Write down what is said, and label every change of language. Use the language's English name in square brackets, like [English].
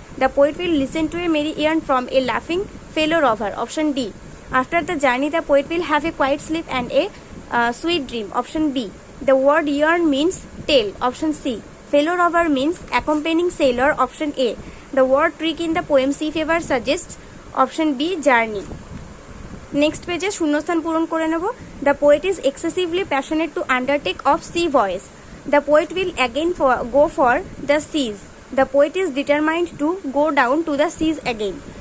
[English] The poet will listen to a merry yarn from a laughing fellow rover, option D. After the journey, the poet will have a quiet sleep and a sweet dream, option B. The word yarn means tale, option C. Fellow rover means accompanying sailor, option A. The word trick in the poem Sea Fever suggests, option B, journey. Next page [Bangla] এ শূন্যস্থান পূরণ করে নেব। [English] The poet is excessively passionate to undertake of sea voyage. The poet will again go for the seas. The poet is determined to go down to the seas again.